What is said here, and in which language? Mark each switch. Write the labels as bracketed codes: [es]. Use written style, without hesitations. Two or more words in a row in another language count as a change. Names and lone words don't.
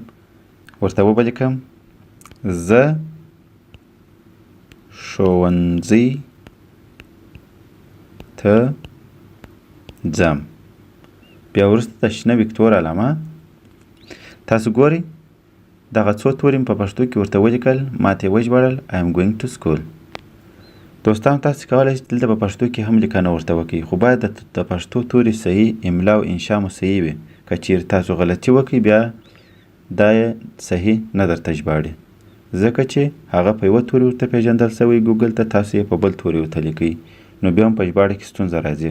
[ps] ورته وبه لیکم زه ښوونځي ته ځم. بیا وروسته د شنه ویکتور علامه. تاسو ګورئ دغه څو توري په پښتو کې ورته ولیکل، ما ته یې وژباړل [en] I am going to school. [ps] دوستانو، تاسو کولی شئ دلته په پښتو کې هم لیکنه ورته وکړئ، خو باید د پښتو توري صحیح املا او انشا مو صحیح وي. که چیرې تاسو غلطي وکړئ بیا دا یې صحیح نه درته ژباړي، ځکه چې هغه په یوه توري ورته پیژندل سوی ګوګل ته، تاسو یې په بل توري ورته لیکئ، نو بیا هم په ژباړه کې ستونزه راځي.